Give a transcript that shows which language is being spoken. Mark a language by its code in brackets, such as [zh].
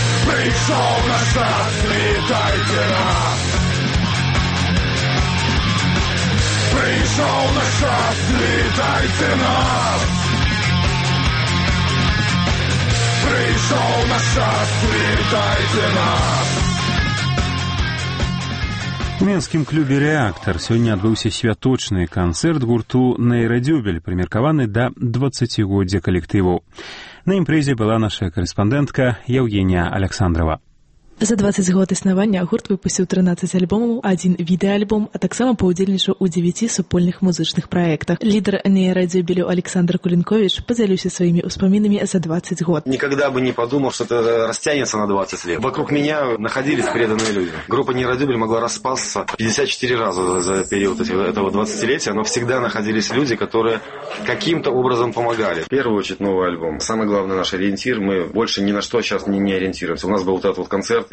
[uk] Прийшов наш час, вітайте нас. Прийшов наш час, вітайте нас. Прийшов наш час, вітайте нас. [be] У мінскім клубе «Рэактар» сёння адбыўся святочны канцэрт гурту «Нейрадзюбель», прымеркаваны да 20-годзя калектыву. На імпрэзе была наша карэспандэнтка Яўгенія Аляксандрава. За 20 год існавання гурт выпусціў 13 альбомаў, адзін відэаальбом, а таксама паўдзельнічаў у 9 супольных музычных праектах. Лідар «Нейрадзюбелю» Александр Кулінковіч падзялюся сваімі ўспамінамі за 20 год. [ru] Никогда бы не падумаў, што это расцягнецца на 20 лет. Вокруг меня находились преданные люди. Группа «Нейрадзюбель» могла распасться 54 раза за период этого 20-летия, но всегда находились люди, которые каким-то образом помогали. В первую очередь новый альбом. Самый главный наш ориентир. Мы больше ни на что сейчас не ориентируемся. У нас был вот этот вот концерт.